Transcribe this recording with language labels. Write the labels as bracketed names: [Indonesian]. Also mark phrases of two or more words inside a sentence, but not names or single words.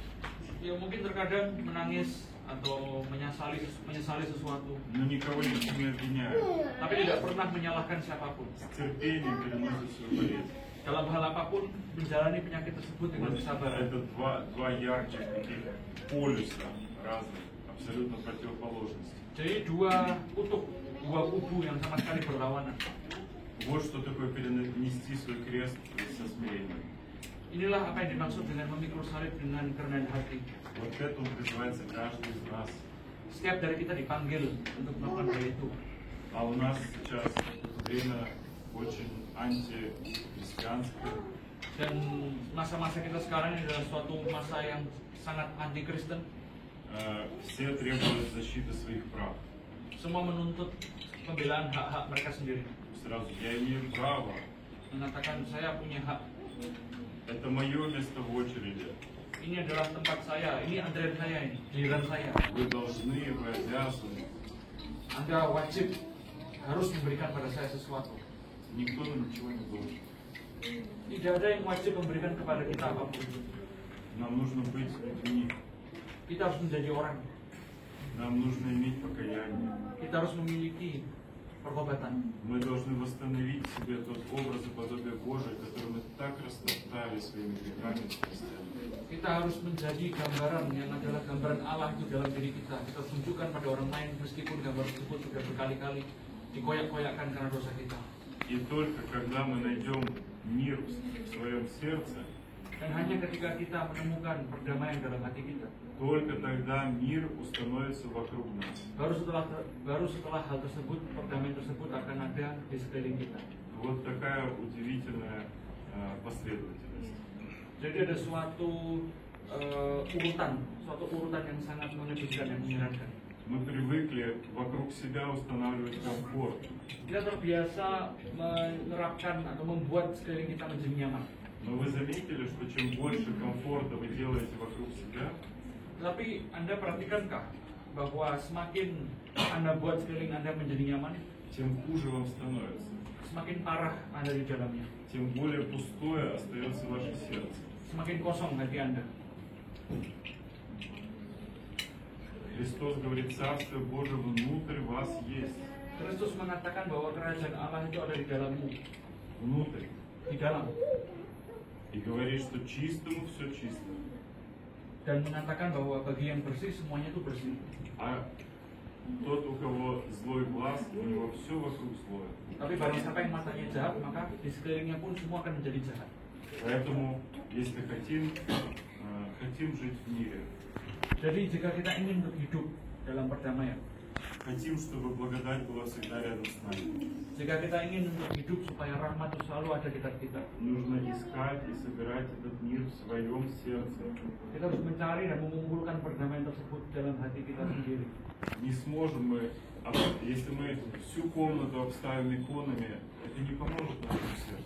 [Indonesian] Ya mungkin terkadang menangis atau menyesali sesuatu, [Russian] но никого ни в чем не обвиняют. [Indonesian] tapi tidak pernah menyalahkan siapapun. [Russian] С терпением переносят свою болезнь. [Indonesian] Dalam hal apapun menjalani penyakit tersebut dengan [Russian] Вот [Indonesian] kesabaran. [Russian] это два ярких таких полюса разных, абсолютно противоположности. [Indonesian] Jadi dua kutub, dua kubu yang sama sekali berlawanan. [Russian] Вот что такое перенести свой крест со смирением. [Indonesian] Inilah apa yang dimaksud dengan memikul salib dengan kerendahan hati. [Russian] Вот этому призывается каждый из нас. [Indonesian] Setiap dari kita dipanggil untuk melakukan hal itu. [Russian] А у нас сейчас время очень антихристианское. [Indonesian] Dan masa-masa kita sekarang ini adalah suatu masa yang sangat anti-Kristen. [Russian] Все требуют защиты своих прав. [Indonesian] Semua menuntut pembelaan hak-hak mereka sendiri. [Russian] Сразу, я имею право. [Indonesian] Mengatakan saya punya hak. [Russian] Это мое место в очереди. [Indonesian] Ini adalah tempat saya, ini antrean saya, ini giliran saya. [Russian] Вы должны, вы обязаны. [Indonesian] Anda wajib harus memberikan pada saya sesuatu. [Russian] Никто нам ничего не должен. [Indonesian] Tidak ada yang wajib memberikan kepada kita apapun. [Russian] Нам нужно быть людьми. [Indonesian] Kita harus menjadi orang. [Russian] Нам нужно иметь покаяние. [Indonesian] Kita harus memiliki pertobatan. [Russian] Мы должны восстановить в себе тот образ и подобие Божие, который мы так растоптали своими грехами и страстями. [Indonesian] Kita harus menjadi gambaran yang adalah gambaran Allah itu dalam diri kita. Kita tunjukkan pada orang lain meskipun gambar tersebut sudah berkali-kali dikoyak-koyakkan karena dosa kita. [Russian] И только когда мы найдем мир в своем сердце, [Indonesian] Dan hanya ketika kita menemukan perdamaian dalam hati kita, [Russian] только тогда мир установится вокруг нас. [Indonesian] baru setelah hal tersebut, perdamaian tersebut akan ada di sekeliling kita. [Russian] Вот такая удивительная последовательность. [Indonesian] Jadi ada suatu urutan yang sangat mengejutkan, yang menyeramkan. [Russian] Мы привыкли вокруг себя устанавливать комфорт. [Indonesian] Kita terbiasa menerapkan atau membuat sekeliling kita menjadi nyaman. [Russian] Но вы заметили, что чем больше комфорта вы делаете вокруг себя, [Indonesian] Tapi Anda perhatikankah bahwa semakin Anda buat sekeliling Anda menjadi nyaman, [Russian] тем хуже вам становится. [Indonesian] semakin parah Anda di dalamnya, [Russian] Тем более пустое остается ваше сердце. [Indonesian] semakin kosong hati Anda. [Russian] Христос говорит, Царство Божие внутрь вас есть. [Indonesian] Kristus mengatakan bahwa kerajaan Allah itu ada di dalammu, [Russian] Внутрь. [Indonesian] di dalam, [Russian] И говорит, что чистому все чисто. [Indonesian] dan mengatakan bahwa bagi yang bersih semuanya itu bersih. [Russian] А тот, у кого злой глаз, у него все вокруг злое. [Indonesian] Tapi barang siapa yang matanya jahat, maka di sekelilingnya pun semua akan menjadi jahat. [Russian] Поэтому, если хотим жить в мире, [Indonesian] Jadi jika kita ingin untuk hidup dalam perdamaian, [Russian] хотим, чтобы благодать была всегда рядом с нами, [Indonesian] jika kita ingin untuk hidup supaya rahmat itu selalu ada di dekat kita, [Russian] нужно искать и собирать этот мир в своем сердце. [Indonesian] kita harus mencari dan mengumpulkan perdamaian tersebut dalam hati kita sendiri. [Russian] Не сможем мы, если мы всю комнату обставим иконами, это не поможет нашему сердцу.